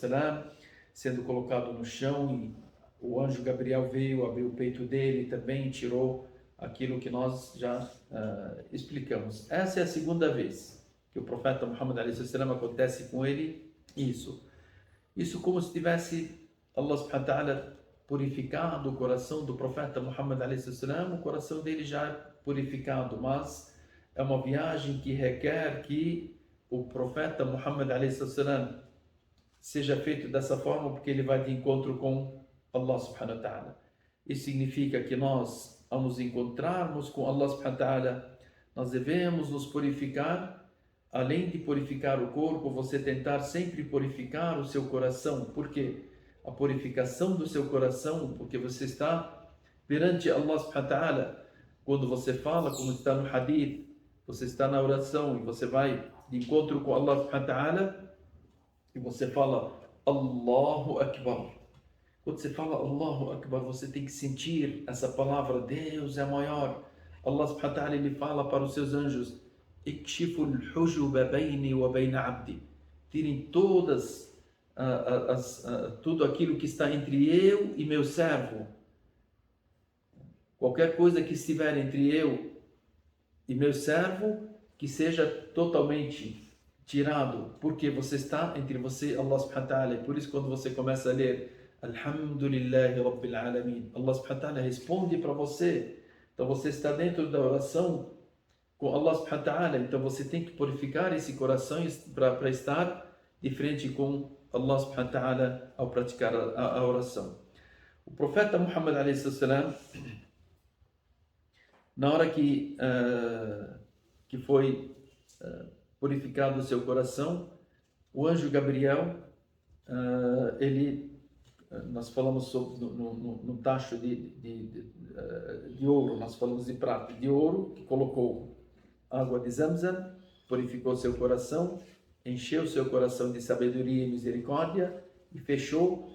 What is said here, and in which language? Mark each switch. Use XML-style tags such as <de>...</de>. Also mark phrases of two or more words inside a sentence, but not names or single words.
<pt>sendo colocado no chão, e o anjo Gabriel veio, abriu o peito dele também, tirou aquilo que nós já explicamos. Essa é a segunda vez que o profeta Muhammad a.s. acontece com ele isso como se tivesse</pt> <ar>الله سبحانه وتعالى</ar> <pt>purificado o coração do profeta Muhammad a.s., o coração dele já é purificado, mas é uma viagem que requer que o profeta Muhammad a.s. seja feito dessa forma, porque ele vai de encontro com</pt> <ar>الله سبحانه وتعالى.</ar> <pt>Isso significa que nós, ao nos encontrarmos com</pt> <ar>الله سبحانه وتعالى,</ar> <pt>nós devemos nos purificar. Além de purificar o corpo, você tentar sempre purificar o seu coração. Por quê? A purificação do seu coração, porque você está perante</pt> <ar>الله سبحانه وتعالى.</ar> <pt>Quando você fala, como está no hadith, você está na oração e você vai de encontro com</pt> <ar>الله سبحانه وتعالى</ar> <pt>e você fala</pt> <ar>الله أكبر.</ar> <pt>Quando você fala</pt> <ar>الله أكبر,</ar> <pt>você tem que sentir essa palavra, Deus é maior.</pt> <ar>الله سبحانه وتعالى</ar> <pt>ele fala para os seus anjos, tirem todas tudo aquilo que está entre eu e meu servo. Qualquer coisa que estiver entre eu e meu servo, que seja totalmente tirado, porque você está entre você e</pt> <ar>الله سبحانه وتعالى.</ar> <pt>Por isso, quando você começa a ler</pt> <ar>الحمد لله رب العالمين, الله سبحانه وتعالى</ar> <pt>responde para você. Então você está dentro da oração com</pt> <ar>الله سبحانه وتعالى,</ar> <pt>então você tem que purificar esse coração para estar de frente com</pt> <ar>الله سبحانه وتعالى</ar> <pt>ao praticar a oração. O profeta Muhammad a.s., na hora que foi purificado o seu coração, o anjo Gabriel, nós falamos sobre no tacho de ouro, nós falamos de prata, de ouro, que colocou água de Zamzam, purificou seu coração, encheu seu coração de sabedoria e misericórdia e fechou.</pt>